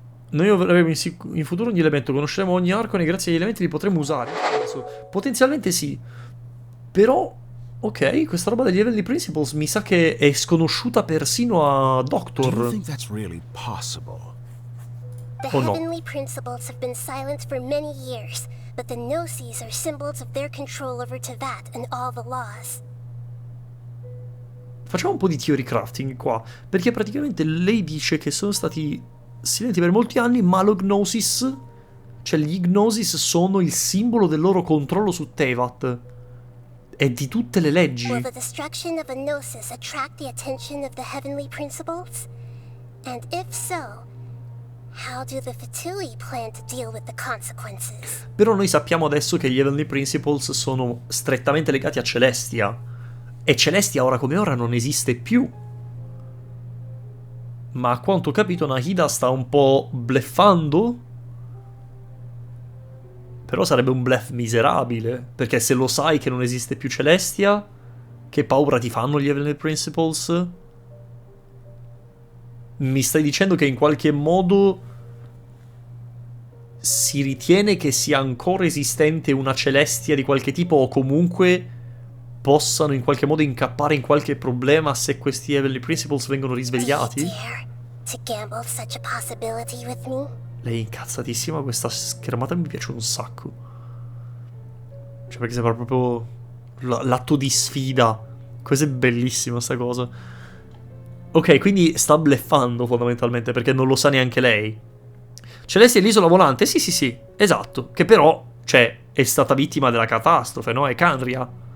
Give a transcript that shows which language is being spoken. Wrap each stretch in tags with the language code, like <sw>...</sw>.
<it>Noi avremo in futuro ogni elemento, conosceremo ogni arcone e grazie agli elementi li potremo usare. Potenzialmente sì. Però, ok, questa roba degli Heavenly Principles mi sa che è sconosciuta persino a</it> <en>Do you Doctor. think that's really possible? The Oh, no. heavenly principles have been silent for many years, but the Gnosis are symbols of their control over Tevat and all the laws.</en> <it>Facciamo un po' di theory crafting qua, perché praticamente lei dice che sono stati silenti per molti anni, ma lo Gnosis, cioè gli Gnosis sono il simbolo del loro controllo su Tevat e di tutte le leggi.</it> <en>Will the destruction of a Gnosis attract the attention of the heavenly principles? And if so, how do the Fatui plan to deal with the consequences?</en> <it>Però noi sappiamo adesso che gli Heavenly Principles sono strettamente legati a Celestia, e Celestia ora come ora non esiste più. Ma a quanto ho capito Nahida sta un po' bluffando. Però sarebbe un bluff miserabile, perché se lo sai che non esiste più Celestia, che paura ti fanno gli Heavenly Principles? Mi stai dicendo che in qualche modo si ritiene che sia ancora esistente una Celestia di qualche tipo, o comunque possano in qualche modo incappare in qualche problema se questi Heavenly Principles vengono risvegliati?</it> <en>Dare to gamble such a possibility with me?</en> <it>Lei è incazzatissima, questa schermata mi piace un sacco. Cioè perché sembra proprio l'atto di sfida. Questa è bellissima sta cosa. Ok, quindi sta bluffando fondamentalmente, perché non lo sa neanche lei. Celestia è l'isola volante? Sì, sì, sì, esatto. Che però, cioè, è stata vittima della catastrofe, no? È Canria.</it>